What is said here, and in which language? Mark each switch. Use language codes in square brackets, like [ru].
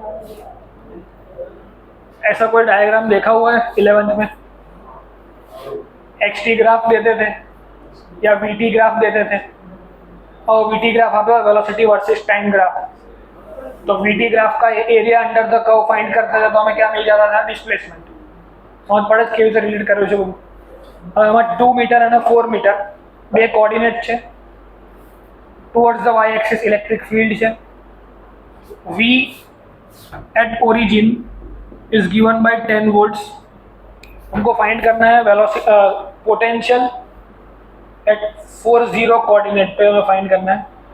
[hi] ऐसा कोई डायग्राम देखा हुआ है 11th में, एक्स टी ग्राफ देते थे या वी टी ग्राफ देते थे, और वी टी ग्राफ आता है वेलोसिटी वर्सेस टाइम ग्राफ, तो वी टी ग्राफ का area under the curve find करते थे तो हमें क्या मिल जाता था, डिस्प्लेसमेंट। [gu] समझ पड़े કેવી રીતે રિલેટ કર્યું છે બધું। હવે એમાં 2 મીટર અને 4 મીટર બે કોઓર્ડિનેટ છે, towards the Y axis electric field છે, [hi] v at origin is given by 10 volts, हमको फाइंड करना है वेलोसिटी पोटेंशियल एट 40 कोऑर्डिनेट पे हमें फाइंड करना है।